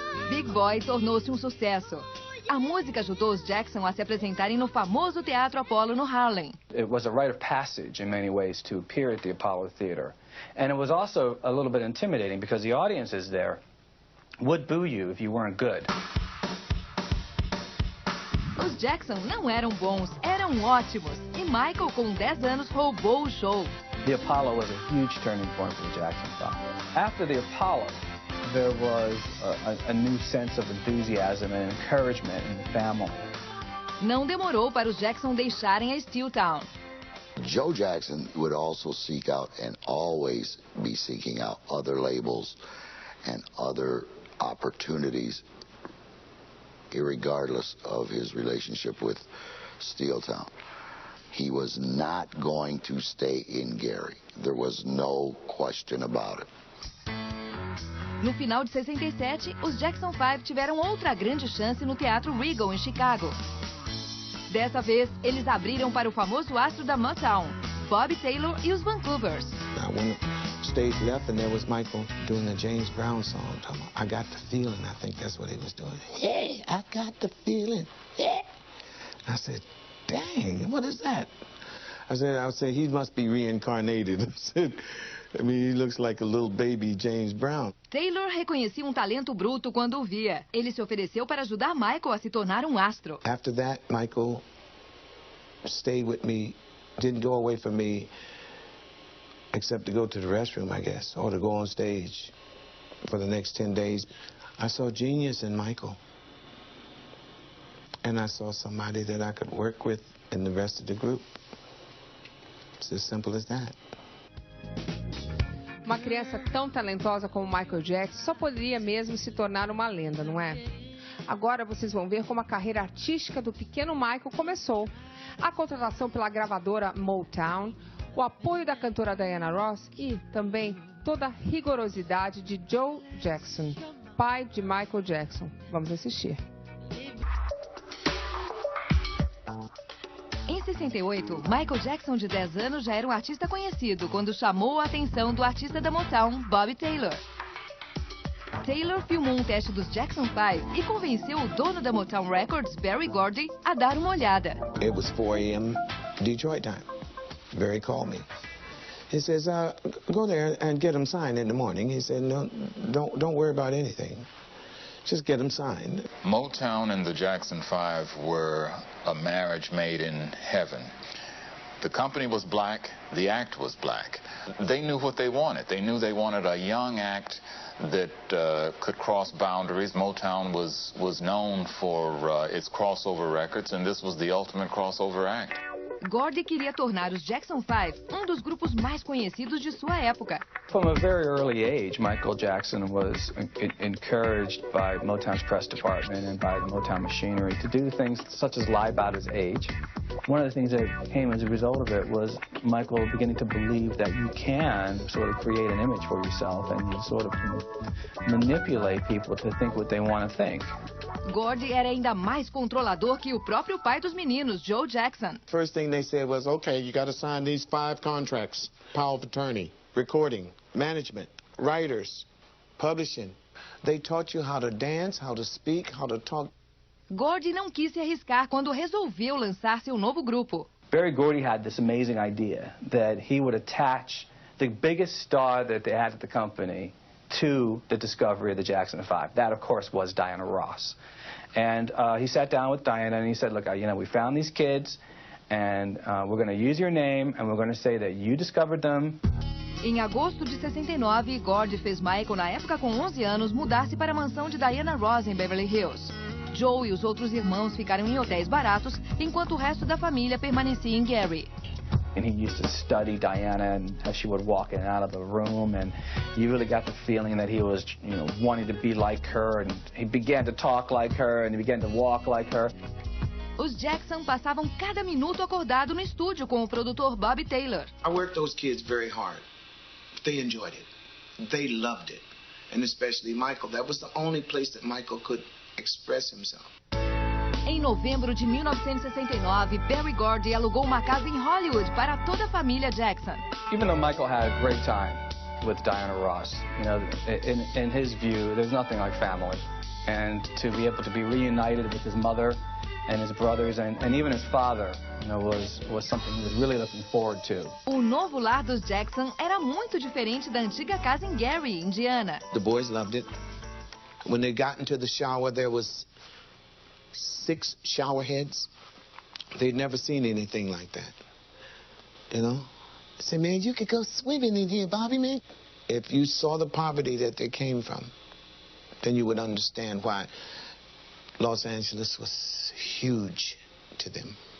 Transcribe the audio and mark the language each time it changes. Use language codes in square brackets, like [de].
[pt] Big Boy tornou-se um sucesso. A música ajudou os Jackson a se apresentarem no famoso Teatro Apollo no Harlem. [en] It was a rite of passage in many ways to appear at the Apollo Theater. And it was also a little bit intimidating because the audiences there would boo you if you weren't good. [pt] Os Jackson não eram bons, eram ótimos. E Michael, com 10 anos, roubou o show. [en] The Apollo was a huge turning point for the Jackson 5. After the Apollo, there was a new sense of enthusiasm and encouragement in the family. [pt] Não demorou para os Jackson deixarem a Steeltown. [en] Joe Jackson would also seek out and always be seeking out other labels and other opportunities, irregardless of his relationship with Steeltown. He was not going to stay in Gary. There was no question about it. [pt] No final de 67, os Jackson 5 tiveram outra grande chance no Teatro Regal, em Chicago. Dessa vez, eles abriram para o famoso astro da Motown, Bob Taylor e os Vancouvers. [en] When the stage left and there was Michael doing the James Brown song, I got the feeling, I think that's what he was doing. Hey, I got the feeling. Yeah. I said, dang, what is that? I would say he must be reincarnated. I said, I mean, he looks like a little baby James Brown. [pt] Taylor reconhecia um talento bruto quando o via. Ele se ofereceu para ajudar Michael a se tornar um astro. [en] After that, Michael stayed with me, didn't go away from me, except to go to the restroom, I guess, or to go on stage for the next 10 days. I saw genius in Michael. And I saw somebody that I could work with in the rest of the group. It's as simple as that. [pt] Uma criança tão talentosa como Michael Jackson só poderia mesmo se tornar uma lenda, não é? Agora vocês vão ver como a carreira artística do pequeno Michael começou. A contratação pela gravadora Motown, o apoio da cantora Diana Ross e também toda a rigorosidade de Joe Jackson, pai de Michael Jackson. Vamos assistir. Em 68, Michael Jackson, de 10 anos, já era um artista conhecido quando chamou a atenção do artista da Motown, Bob Taylor. Taylor filmou um teste dos Jackson 5 e convenceu o dono da Motown Records, Berry Gordy, a dar uma olhada. [en] It was 4 a.m. Detroit time. Berry called me. He says, go there and get them signed in the morning. He said, no, don't worry about anything. Just get them signed. Motown and the Jackson 5 were a marriage made in heaven. The company was black, the act was black. They knew what they wanted. They knew they wanted a young act that could cross boundaries. Motown was known for its crossover records, and this was the ultimate crossover act. [pt] Gordy queria tornar os Jackson 5 dos grupos mais conhecidos de sua época. [en] From a very early age, Michael Jackson was encouraged by Motown's press department and by the Motown machinery to do things such as lie about his age. One of the things that came as a result of it was Michael beginning to believe that you can sort of create an image for yourself and you sort of manipulate people to think what they want to think. [pt] Gordy era ainda mais controlador que o próprio pai dos meninos, Joe Jackson. [en] First thing they said was, okay, you got to sign these 5 contracts. Power of attorney, recording, management, writers, publishing. They taught you how to dance, how to speak, how to talk. [pt] Gordy não quis se arriscar quando resolveu lançar seu novo grupo. [en] Berry Gordy had this amazing idea that he would attach the biggest star that they had at the company to the discovery of the Jackson 5. That, of course, was Diana Ross. And he sat down with Diana and he said, look, we found these kids and we're going to use your name and we're going to say that you discovered them. [pt] Em agosto de 69, Gordy fez Michael, na época com 11 anos, mudar-se para a mansão de Diana Ross em Beverly Hills. Joe e os outros irmãos ficaram em hotéis baratos, enquanto o resto da família permanecia em Gary. [en] And he used to study Diana and how she would walk in and out of the room, and you really got the feeling that he was, wanting to be like her, and he began to talk like her, and he began to walk like her. [pt] Os Jackson passavam cada minuto acordado no estúdio com o produtor Bobby Taylor. [en] I worked those kids very hard. They enjoyed it. They loved it. And especially Michael. That was the only place that Michael could express himself. [pt] Em novembro de 1969, Berry Gordy alugou uma casa em Hollywood para toda a família Jackson. [en] Even though Michael had a great time with Diana Ross, in his view, there's nothing like family. And to be able to be reunited with his mother and his brothers and even his father, was something he was really looking forward to. [pt] O novo lar dos Jackson era muito diferente da antiga casa em Gary, Indiana. [en] The boys loved it. When they got into the shower, there was 6 shower heads. They'd never seen anything like that. I said, man, you could go swimming in here, Bobby, man. If you saw the poverty that they came from, then you would understand why Los Angeles was huge to them.